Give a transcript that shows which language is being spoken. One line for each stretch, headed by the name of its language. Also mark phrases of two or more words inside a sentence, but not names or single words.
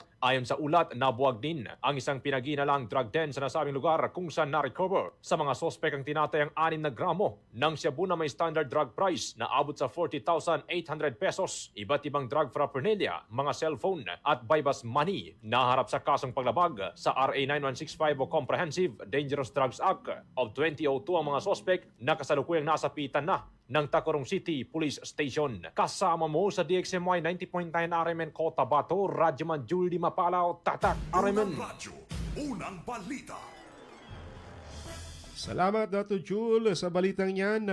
Filipino: Ayon sa ulat, nabuwag din ang isang pinaginalang drug den sa nasabing lugar kung saan na-recover sa mga sospek ang tinatayang 6 na gramo ng shabu na may
English: standard drug price
Filipino: na abot sa 40,800 pesos. Iba't ibang
English: drug paraphernalia,
Filipino: mga cellphone at bypass money naharap sa kasong paglabag sa RA 9165 o Comprehensive Dangerous Drugs Act of 2002 ang mga sospek na kasalukuyang nasapitan na ng Tacurong City Police Station. Kasama mo sa DXMY 90.9 RMN Cotabato, Radyoman Julie Mapalao, Tatak RMN. Unang radyo, unang balita. Salamat, Dr. Jule, sa balitang yan.